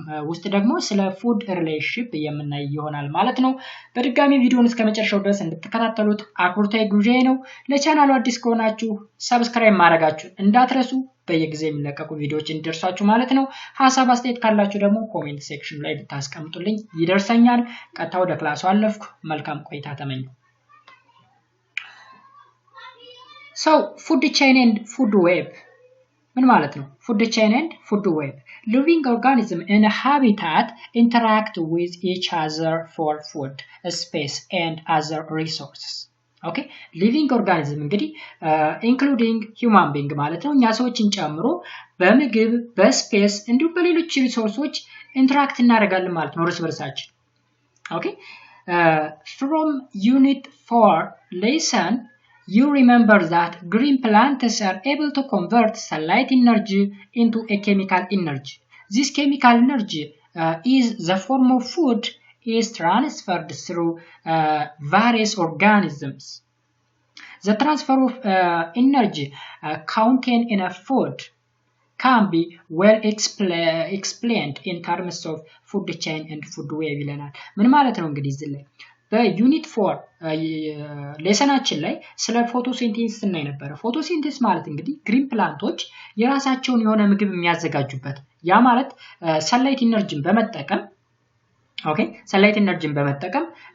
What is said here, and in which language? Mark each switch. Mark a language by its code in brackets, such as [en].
[am] ውስጥ ደግሞ ስለ ፉድ ሪሌሽንሺፕ የምናይ ይሆናል ማለት ነው በድጋሚ ቪዲዮውን እስከመጨረሻው ድረስ እንድትከታተሉት አክብሮታዊ ግብዣዬ ነው ለቻናሉ አዲስ ከሆናችሁ ሰብስክራይብ ማድረጋችሁ እንዳትረሱ በየጊዜው የሚለቀቁ ቪዲዮዎች እንዲደርሷችሁ ማለት ነው ሐሳብ አስተያየት ካላችሁ ደግሞ ኮሜንት ሴክሽን ላይ ብታስቀምጡልኝ ይደርሰኛል ቀጥታ ወደ ክላሱ አለፍኩ መልካም ቆይታ ተመኘሁ [en] So, food chain and food web. [am] ምን ማለት ነው? [en] Food chain and food web. Living organisms in a habitat interact with each other for food, space, and other resources. Okay? [am] Living organism እንግዲህ [en] including human being [am] ማለት ነው። እኛ ሰዎችን ጨምሮ በምግብ፣ በስፔስ እንዲሁም በሌሎች ሪሶርሶች ኢንተራክት እናደርጋለን ማለት ነው እርስ በርሳችን። Okay? [en] From unit 4 lesson you remember that green plants are able to convert sunlight energy into a chemical energy. This chemical energy is the form of food is transferred through various organisms. The transfer of energy contained in a food can be well explained in terms of food chain and food web [am] ይለናል ምን ማለት ነው እንግዲህ እዚህ ላይ በዩኒት 4 ሌሰናችን ላይ ስለ ፎቶሲንቴሲስ እናይ ነበር ፎቶሲንቴሲስ ማለት እንግዲህ ግሪን ፕላንቶች የራሳቸውን የሆነ ምግብ የሚያዘጋጁበት ያ ማለት ሰንላይት ኢነርጂን በመጠቀም ኦኬ ሰንላይት ኢነርጂን በመጠቀም